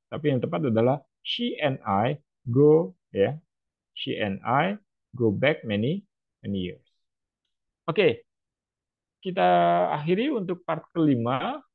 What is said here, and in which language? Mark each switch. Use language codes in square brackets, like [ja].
[id] Tapi yang tepat adalah [en] she and I go [id] ya. [en] She and I go back many years. [id] Oke, kita akhiri untuk part kelima.